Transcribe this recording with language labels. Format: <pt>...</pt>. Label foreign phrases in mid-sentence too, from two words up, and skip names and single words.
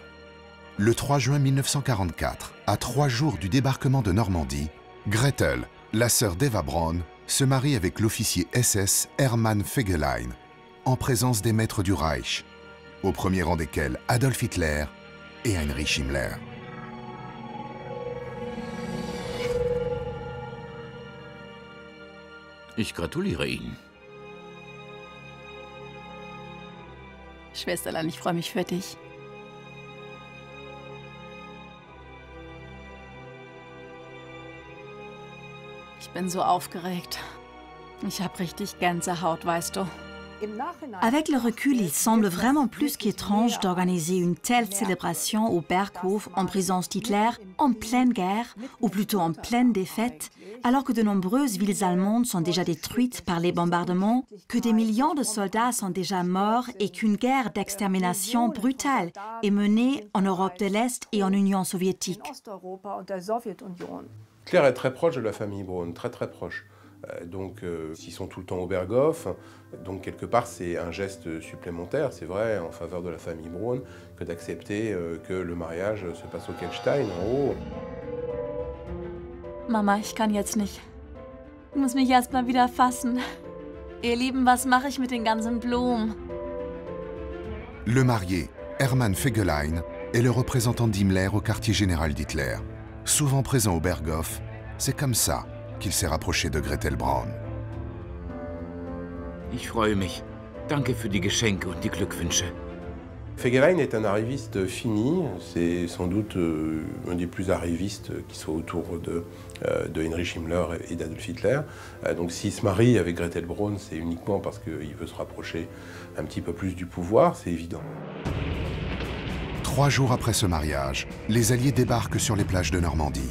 <fr>Le 3 juin 1944, à 3 jours du débarquement de Normandie, Gretel, la sœur d'Eva Braun, se marie avec l'officier SS Hermann Fegelein, en présence des maîtres du Reich, au premier rang desquels Adolf Hitler et Heinrich Himmler.</fr> <de>Ich gratuliere Ihnen. Schwesterlein, ich freue mich für dich. Ich bin so aufgeregt. Ich habe richtig Gänsehaut, weißt du.</de> <fr>Avec le recul, il semble vraiment plus qu'étrange d'organiser une telle célébration au Berghof en présence d'Hitler, en pleine guerre, ou plutôt en pleine défaite, alors que de nombreuses villes allemandes sont déjà détruites par les bombardements, que des millions de soldats sont déjà morts et qu'une guerre d'extermination brutale est menée en Europe de l'Est et en Union soviétique. Hitler est très proche de la famille Braun, très très proche. Donc, s'ils sont tout le temps au Berghof, donc quelque part c'est un geste supplémentaire, c'est vrai, en faveur de la famille Braun, que d'accepter que le mariage se passe au Kelstein, en haut.</fr> <de>Mama, ich kann jetzt nicht. Ich muss mich erst mal wieder fassen. Ihr Lieben, was mache ich mit den ganzen Blumen?</de> <fr>Le marié, Hermann Fegelein, est le représentant d'Himmler au quartier général d'Hitler. Souvent présent au Berghof, c'est comme ça qu'il s'est rapproché de Gretel Braun.</fr> <de>Ich freue mich. Danke für die Geschenke und die Glückwünsche.</de> <fr>Fegelein est un arriviste fini, c'est sans doute un des plus arrivistes qui soit autour de Heinrich Himmler et d'Adolf Hitler. Donc s'il se marie avec Gretel Braun, c'est uniquement parce qu'il veut se rapprocher un petit peu plus du pouvoir, c'est évident. 3 jours après ce mariage, les Alliés débarquent sur les plages de Normandie.</fr>